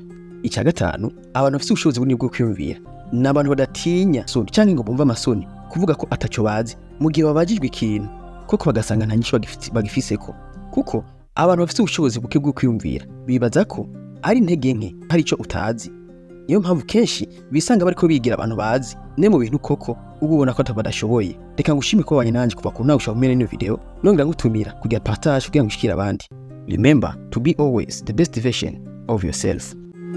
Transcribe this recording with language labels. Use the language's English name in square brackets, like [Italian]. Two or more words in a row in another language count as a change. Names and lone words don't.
[Rundi] Icya gatanu, abantu bafite ubushobozi bunini bwo kwiyumvira ni abantu badatinya soni cyangwa ngo bumva amasoni kuvuga ko ataco bazi mu gihe babajijwe ikintu koko bagasanga nta nyishu bagifiseko, kuko abantu bafite ubushobozi buke bwo kwiyumvira bibaza ko ari intege nke hari ico utazi. Niyo mpamvu kenshi bisanga bariko bigira abantu bazi ne mu bintu koko ubona ko atabadashoboye. Reka ngushime ko wanye nanje kuva ku nawe ushaka kumenya ino video, nongera ngutumira kugira partage kugira ngo ushikire abandi. [English] Remember to be always the best version of yourself.